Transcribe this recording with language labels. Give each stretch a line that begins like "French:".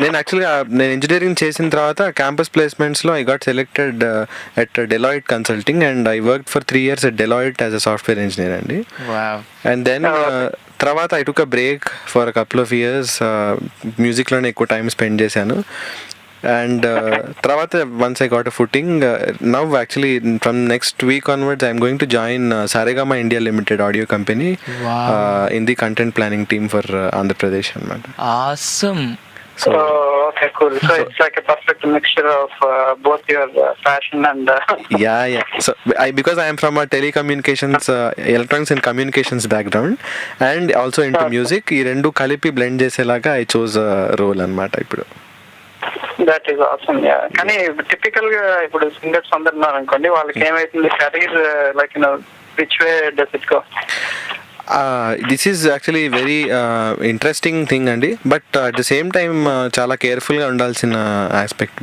Telugu: నేను యాక్చువల్గా ఇంజనీరింగ్ చేసిన తర్వాత
English: Campus ప్లేస్మెంట్స్లో I got selected at Deloitte consulting and I work for 3 years at Deloitte as a software engineer అండి. And then తర్వాత I took a break for a couple of years,
Telugu: మ్యూజిక్లోనే ఎక్కువ time spend చేశాను.
English: And తర్వాత once I got a footing, now actually from next week onwards I'm going to join Saregama India Limited audio company in the content planning team for Andhra Pradesh anamata. Awesome. So okay, cool. So it's like a perfect mixture of both your passion and yeah. So because I am from a telecommunications electronics and communications background and also into music,
Telugu: ee rendu kalipi blend cheselaga
English: I chose a role anamata ippudu. That is awesome.
Telugu: కానీ typical గా ఇప్పుడు singers అందరు ఉన్నారు అనుకోండి, వాళ్ళకి ఏమైతుంది career
English: Like which way does it go? This is actually very interesting thing అండి, but at the same time
Telugu: చాలా కేర్ఫుల్గా ఉండాల్సిన
English: Aspect.